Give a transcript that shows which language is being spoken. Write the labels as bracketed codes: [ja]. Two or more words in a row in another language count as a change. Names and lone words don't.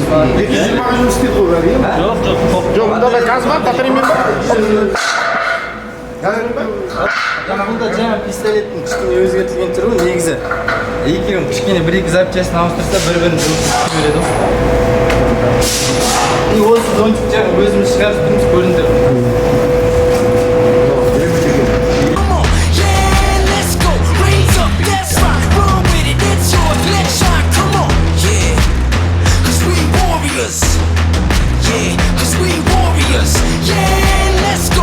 [kk] 220-ға жұмыс істейді ғой бәрі, иә? Жоқ, мұнда да газ бар, батареямен бар. Газмен бар? Бұнда жаңа пистолеттің кішкене өзгертілген түрі негізі. Екеуін кішкене бір-екі запчастьін ауыстырса бір-бірін жылытып береді ғой. И осы зонтик жаңа өзіміз шығарып тұрмыз көріндір. [en] Come on, yeah, let's go. Raise up, let's rock. Run with it, it's yours, let's shine. Come on, yeah. 'Cause we warriors. Yeah, 'cause we warriors. Yeah, let's go.